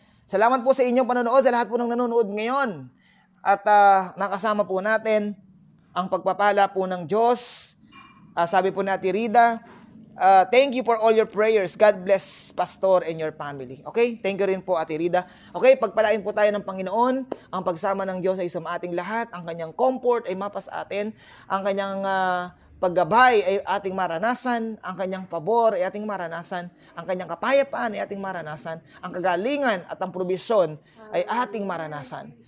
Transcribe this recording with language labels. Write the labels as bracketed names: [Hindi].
[Filipino] Salamat po sa inyong panonood, sa lahat po ng nanonood ngayon. At nakasama po natin ang pagpapala po ng Diyos. Sabi po natin, [English] Rida, thank you for all your prayers. God bless Pastor and your family. Okay? Thank you [Filipino] rin po, Ate Rida. Okay, pagpalain po tayo ng Panginoon. Ang pagsama ng Diyos ay sa ating lahat. Ang kanyang comfort ay mapa sa atin. Ang kanyang paggabay ay ating maranasan. Ang kanyang pabor ay ating maranasan. Ang kanyang kapayapaan ay ating maranasan. Ang kagalingan at ang probisyon ay ating maranasan.